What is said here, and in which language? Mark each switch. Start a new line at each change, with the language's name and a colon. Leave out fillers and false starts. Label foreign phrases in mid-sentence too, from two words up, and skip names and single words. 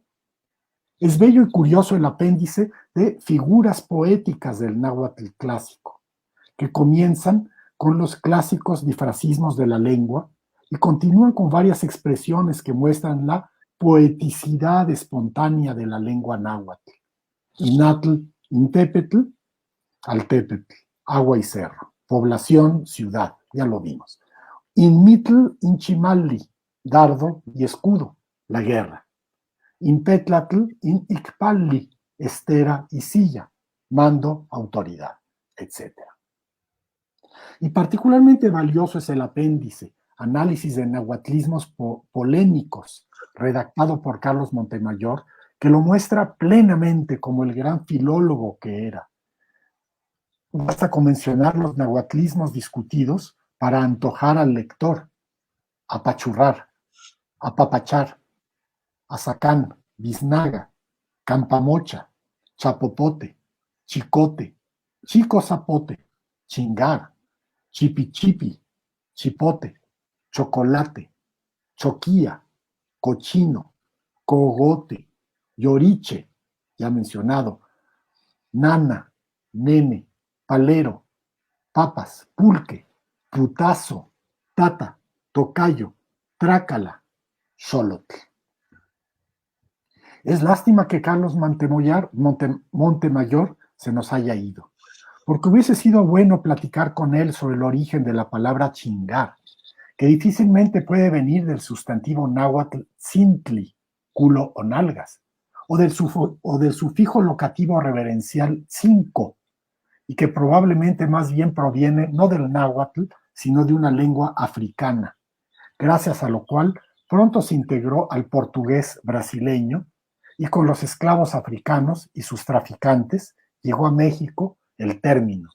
Spanish: Es bello y curioso el apéndice de figuras poéticas del náhuatl clásico, que comienzan con los clásicos difrasismos de la lengua y continúan con varias expresiones que muestran la poeticidad espontánea de la lengua náhuatl.
Classical Nahuatl: Inatl, intépetl, altépetl,
Spanish: agua y cerro; población, ciudad, ya lo vimos.
Classical Nahuatl: Inmitl, inchimalli,
Spanish: dardo y escudo, la guerra.
Classical Nahuatl: Impetlatl, in icpalli,
Spanish: estera y silla, mando, autoridad, etc. Y particularmente valioso es el apéndice, análisis de nahuatlismos polémicos, redactado por Carlos Montemayor, que lo muestra plenamente como el gran filólogo que era. Basta con mencionar los nahuatlismos discutidos para antojar al lector: apachurrar, apapachar, azacán, biznaga, campamocha, chapopote, chicote, chico zapote, chingar, chipichipi, chipote, chocolate, choquía, cochino, cogote, lloriche, ya mencionado, nana, nene, palero, papas, pulque, putazo, tata, tocayo, trácala, xolotl. Es lástima que Carlos Montemayor se nos haya ido, porque hubiese sido bueno platicar con él sobre el origen de la palabra chingar, que difícilmente puede venir del sustantivo náhuatl cintli, culo o nalgas, o del sufijo locativo reverencial cinco, y que probablemente más bien proviene no del náhuatl, sino de una lengua africana, gracias a lo cual pronto se integró al portugués brasileño, y con los esclavos africanos y sus traficantes llegó a México el término.